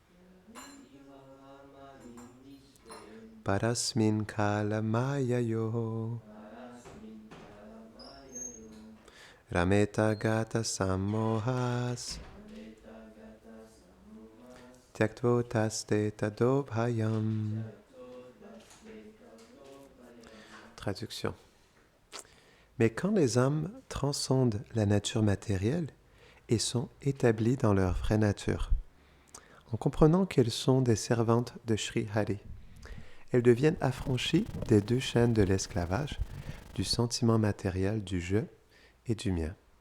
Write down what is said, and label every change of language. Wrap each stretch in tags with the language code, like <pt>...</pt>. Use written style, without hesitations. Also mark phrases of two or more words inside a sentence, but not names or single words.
<sa>परस्मिन् काल माययो रमेत गत सम्मोहस् त्यक्त्वोदास्ते तदोभयम्.</sa> <fr>Traduction. Mais quand les âmes transcendent la nature matérielle et sont établies dans leur vraie nature, en comprenant qu'elles sont des servantes de Sri Hari, elles deviennent affranchies des deux chaînes de l'esclavage, du sentiment matériel du je et du mien.</fr>